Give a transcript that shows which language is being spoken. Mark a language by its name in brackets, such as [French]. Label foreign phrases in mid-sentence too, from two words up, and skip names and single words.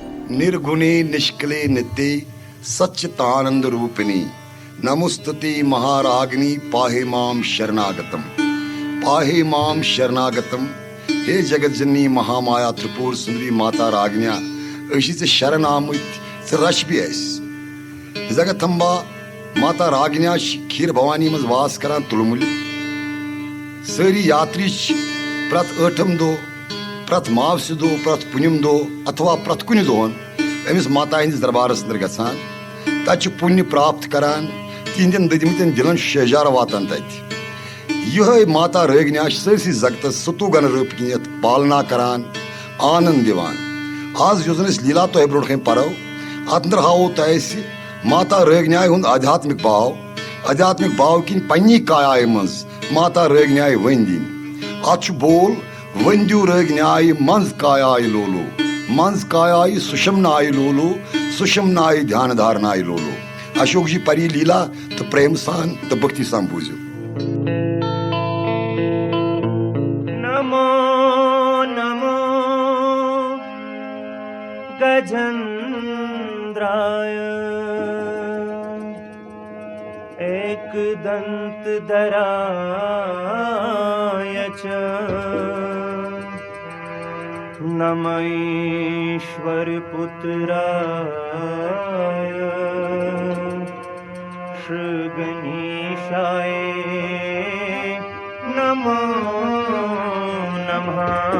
[Sanskrit] निर्गुणे निष्कले नित्ये सच्चितानंद रूपिणी नमोस्तुते महारागिनी पाहे माम शरणागतम। पाहे माम शरणागतम। [Kashmiri] हे जगतजननी महामाया त्रिपुर सुंदरी माता रागन्या अशी चे शरण आमुत रश भी जगतंबा माता रागन्या खीर भवानी मज वास करान तुलमुल सारी यात्री प्रत ٲठम दो प्रत मावस दो प्रत पुनिम दो अथवा प्रत कुन दोहन अमिस माता हंदिस दरबारस अंदर गसान तत पुण्य प्राप्त करान तिहंदन ददिमतन दिलन शहजार वातान तत यह माता रागन्या सरसी जगतस सतुगन रपकियत पालना करान आनंद दिवान। आज जो लीला तो ब्रोट परो अत अंदर हावो तह माता रागन्या हुंद आध्यात्मिक भाव किन पन्नी काया मज माता रागन्या वन दिन अत बोल वन दिव रागन्याय मंज कायाय लोलो मंज कायाय सुषमनाय लोलो सुषमनाय ध्यान धारनाय लोलो। अशोक जी परी लीला तो प्रेम सान तो भक्ति सान बूझो। [Sanskrit] नमो नमो गजेन्द्राय एक दंत धराय च नम ईश्वर पुत्राय श्री गणेशाय नमो नमः।